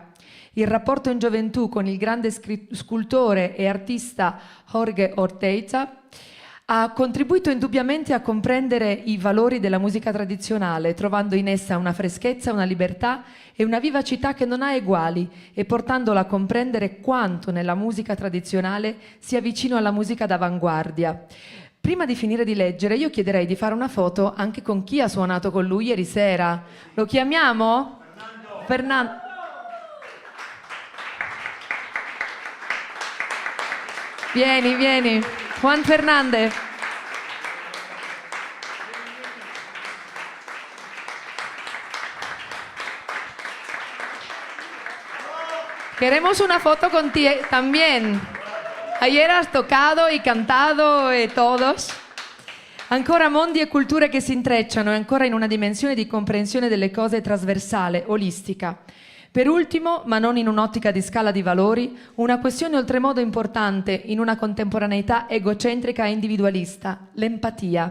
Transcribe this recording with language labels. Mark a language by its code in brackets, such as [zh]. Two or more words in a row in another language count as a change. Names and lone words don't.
[it] Il rapporto in gioventù con il grande scultore e artista Jorge Orteiza ha contribuito indubbiamente a comprendere i valori della musica tradizionale, trovando in essa una freschezza, una libertà e una vivacità che non ha eguali e portandola a comprendere quanto nella musica tradizionale sia vicino alla musica d'avanguardia. Prima di finire di leggere, io chiederei di fare una foto anche con chi ha suonato con lui ieri sera. Lo chiamiamo? Fernando. Vieni, vieni. [es] Juan Fernández. Queremos una foto contigo también. Ayer has tocado y cantado e todos. [it] Ancora mondi e culture che si intrecciano e ancora in una dimensione di comprensione delle cose trasversale, olistica. Per ultimo, ma non in un'ottica di scala di valori, una questione oltremodo importante in una contemporaneità egocentrica e individualista, l'empatia.